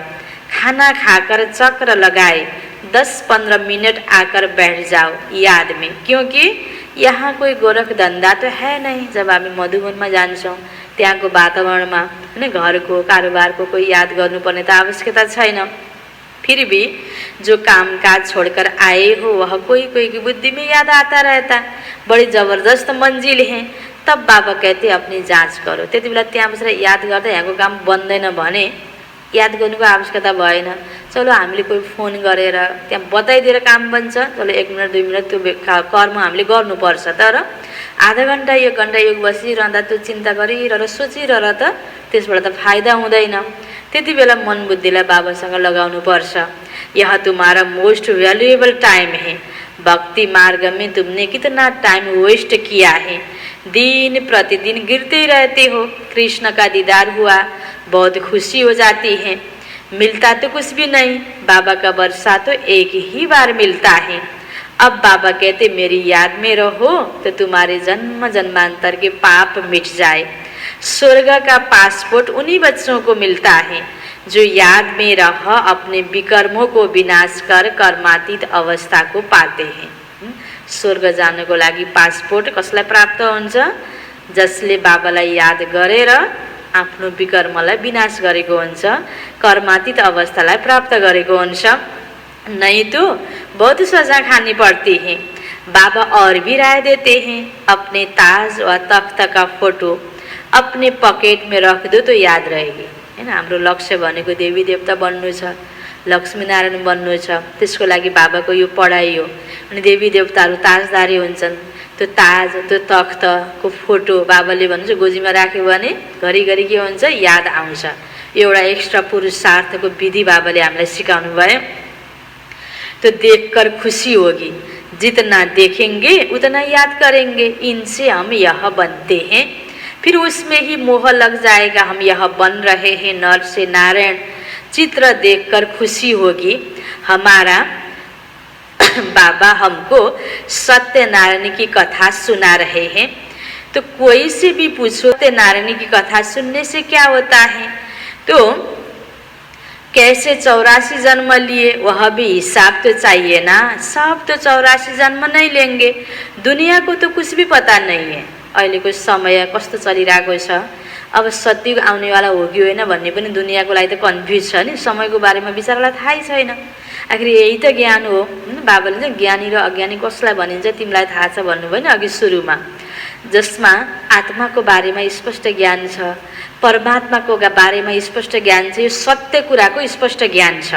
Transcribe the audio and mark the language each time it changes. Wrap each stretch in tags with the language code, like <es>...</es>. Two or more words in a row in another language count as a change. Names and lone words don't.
<hi>खाना खाकर चक्र लगाए 10-15 मिनट आकर बैठ जाओ याद में, क्योंकि यहाँ कोई गोरख धंधा तो है नहीं।</hi> <ne>जब हामी मधुबनमा जान्छौँ त्यहाँको वातावरणमा हैन घरको कारोबारको कोही याद गर्नुपर्ने त आवश्यकता छैन।</ne> <hi>फिर भी जो काम काज छोड़कर आए हो वह कोई कोई की बुद्धि में याद आता रहता, बड़ी जबरदस्त मंजिल है। तब बाबा कहते अपनी जाँच करो।</hi> <ne>त्यति बेला त्यहाँ बसेर याद गर्दा यहाँको काम बन्दैन भने याद गर्नुको आवश्यकता भएन। चलो हामीले कोही फोन गरेर त्यहाँ बताइदिएर काम बन्छ, चलो 1 मिनट 2 मिनट त्यो कर्म हामीले गर्नुपर्छ। तर आधा घन्टा 1 घन्टा योग बसिरहँदा त्यो चिन्ता गरिरह सोचिरह त त्यसबाट त फाइदा हुँदैन। त्यति बेला मन बुद्धिलाई बाबासँग लगाउनु पर्छ।</ne> <hi>यह तुम्हारा</hi> <en>most valuable time</en> <hi>है। भक्ति मार्ग में तुमने कितना</hi> <en>time waste</en> <hi>किया है। दिन प्रतिदिन गिरते रहते हो। कृष्ण का दीदार हुआ, बहुत खुशी हो जाती है। मिलता तो कुछ भी नहीं, बाबा का वर्षा तो एक ही बार मिलता है। अब बाबा कहते मेरी याद में रहो तो तुम्हारे जन्म जन्मांतर के पाप मिट जाए। स्वर्ग का पासपोर्ट उन्हीं बच्चों को मिलता है जो याद में रह अपने विकर्मों को विनाश कर कर्मातीत अवस्था को पाते हैं।</hi> <ne>स्वर्ग जानको लागि पासपोर्ट कसलाई प्राप्त हुन्छ? जसले बाबालाई याद गरेर आफ्नो विकर्मलाई विनाश गरेको हुन्छ, कर्मातीत अवस्थालाई प्राप्त गरेको हुन्छ।</ne> <hi>नहीं तो बहुत सजा खानी पड़ती है। बाबा और भी राय देते हैं, अपने ताज व तख्त का फोटो अपने पकेट में रख दो तो याद रहेगी,</hi> <ne>हैन। हाम्रो लक्ष्य भनेको देवी देवता बन्नु छ, लक्ष्मीनारायण बन्नु छ। त्यसको लागि बाबाको यो पढाइ हो। अनि देवी देवताहरू ताजदारी हुन्छन्। त्यो ताज, त्यो तख्तको फोटो बाबाले भन्नुहुन्छ गोजीमा राख्यो भने घरिघरि के हुन्छ, याद आउँछ। एउटा एक्स्ट्रा पुरुषार्थको विधि बाबाले हामीलाई सिकाउनु भयो।</ne> <hi>तो देखकर खुशी होगी, जितना देखेंगे उतना याद करेंगे, इनसे हम यह बनते हैं। फिर उसमें ही मोह लग जाएगा, हम यह बन रहे हैं नर से नारायण। चित्र देखकर खुशी होगी। हमारा बाबा हमको सत्यनारायण की कथा सुना रहे हैं। तो कोई से भी पूछो सत्यनारायण की कथा सुनने से क्या होता है, तो कैसे 84 जन्म लिए, वह भी हिसाब तो चाहिए ना। सब तो 84 जन्म नहीं लेंगे। दुनिया को तो कुछ भी पता नहीं है,</hi> <ne>अहिलेको समय कस्तो चलिरहेको छ। अब सत्युग आउनेवाला हो कि होइन भन्ने पनि दुनियाँको लागि त कन्फ्युज छ नि। समयको बारेमा बिचारालाई थाहै छैन। आखिर यही त ज्ञान हो। बाबाले चाहिँ ज्ञानी र अज्ञानी कसलाई भनिन्छ तिमीलाई थाहा छ भन्नुभयो नि अघि सुरुमा, जसमा आत्माको बारेमा स्पष्ट ज्ञान छ, परमात्माको बारेमा स्पष्ट ज्ञान छ, यो सत्य कुराको स्पष्ट ज्ञान छ।</ne>